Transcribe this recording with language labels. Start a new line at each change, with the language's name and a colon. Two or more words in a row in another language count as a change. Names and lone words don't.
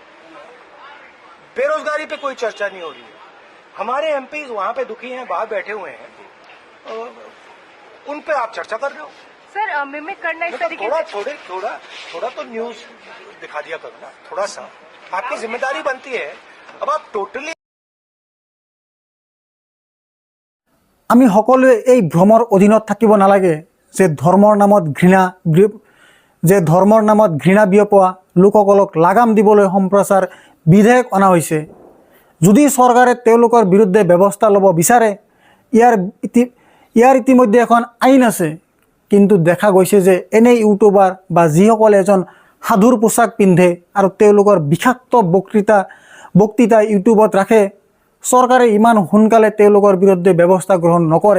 Hindi: बेरोजगारी पे कोई चर्चा नहीं हो रही है। हमारे एमपीज वहां पे दुखी हैं, बाहर बैठे हुए हैं, उन पे आप चर्चा कर रहे हो। सर मिमिक करना इस तरीके से थोड़ा तो न्यूज दिखा दिया करो ना, थोड़ा सा आपकी जिम्मेदारी बनती है। अब आप टोटली
Assamese: আমি সকলোৱে এই ভ্ৰমৰ অধীনত থাকিব নালাগে যে ধৰ্মৰ নামত ঘৃণা বিয়পোৱা লোকসকলক লাগাম দিবলৈ সম্প্ৰচাৰ বিধেয়ক অনা হৈছে। যদি চৰকাৰে তেওঁলোকৰ বিৰুদ্ধে ব্যৱস্থা ল'ব বিচাৰে, ইয়াৰ ইতিমধ্যে এখন আইন আছে, কিন্তু দেখা গৈছে যে এনে ইউটিউবাৰ বা যিসকলে এজন সাধুৰ পোছাক পিন্ধে আৰু তেওঁলোকৰ বিষাক্ত বক্তৃতা ইউটিউবত ৰাখে, চৰকাৰে ইমান সোনকালে তেওঁলোকৰ বিৰুদ্ধে ব্যৱস্থা গ্ৰহণ নকৰে।